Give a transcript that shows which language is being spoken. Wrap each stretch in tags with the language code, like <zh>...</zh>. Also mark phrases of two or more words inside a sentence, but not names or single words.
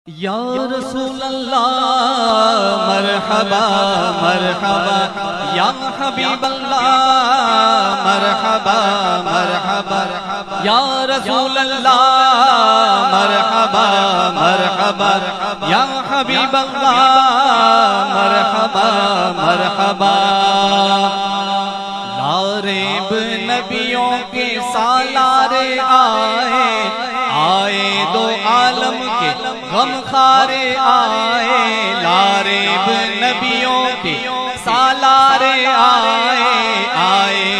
<ar>یا رسول اللہ مرحبا مرحبا، یا حبیب اللہ مرحبا مرحبا، یا رسول اللہ مرحبا مرحبا، یا حبیب اللہ مرحبا مرحبا۔</ar> <ur>لاریب نبیوں کے سالارے آئے، آئے دو عالم کے غم خارے آئے، لاریب نبیوں کے سالارے آئے، آئے</ur>